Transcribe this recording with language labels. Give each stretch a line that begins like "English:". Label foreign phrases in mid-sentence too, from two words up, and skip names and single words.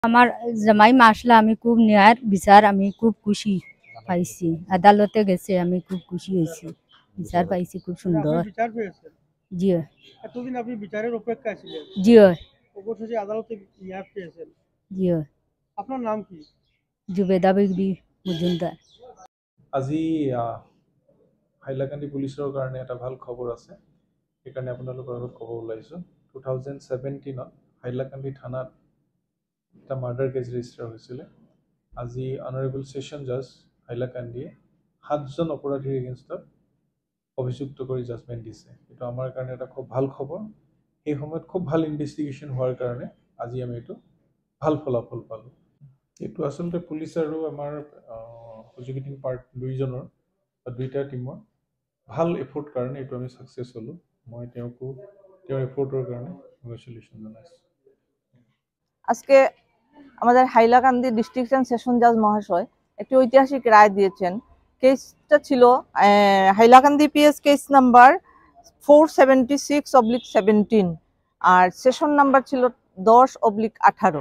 Bangla: আমার জামাই মাসলা আমি খুব ন্যায়ের বিচার আমি খুব খুশি পাইছি। আদালতে গেছে আমি খুব খুশি হয়েছি, বিচার পাইছি খুব সুন্দর। বিচার পেয়েছেন? জি এতদিন আপনি বিচারের অপেক্ষায় ছিলেন, জি অবশেষে আদালতে ন্যায় পেয়েছেন। জি আপনার নাম কি? জুবেদা বিবি মজুমদার।
Assamese: আজি হাইলাকান্দি পুলিচৰ কাৰণে এটা ভাল খবৰ আছে, সেইকাৰণে আপোনালোকৰ আগত ক'ব ওলাইছোঁ। 2017 হাইলাকান্দি থানাত এটা
English: murder case register
Assamese: হৈছিলে। আজি
English: Honourable Session Judge
Assamese: হাইলাকান্দিয়ে 7জন অপৰাধীৰ এগেইনষ্টত অভিযুক্ত কৰি জাজমেণ্ট দিছে। এইটো আমাৰ কাৰণে এটা খুব ভাল খবৰ। সেই সময়ত খুব ভাল ইনভেষ্টিগেশ্যন হোৱাৰ কাৰণে আজি আমি এইটো ভাল ফলাফল পালোঁ। এইটো আচলতে পুলিচ আৰু আমাৰ
English: prosecuting part
Assamese: দুইটা টিমৰ ভাল এফৰ্ট কাৰণে এইটো আমি সাকসেস হলো। মই তেওঁকো তেওঁৰ এফৰ্টৰ কাৰণে কংগ্ৰেচুলেশ্যন জানাইছোঁ।
Bangla: আজকে আমাদের হাইলাকান্দি
English: District Session Judge
Bangla: মহাশয় একটি ঐতিহাসিক রায় দিয়েছেন। কেসটা ছিল হাইলাকান্দি
English: PS case number
Bangla: 476/17 আর
English: session number
Bangla: ছিল 10/18।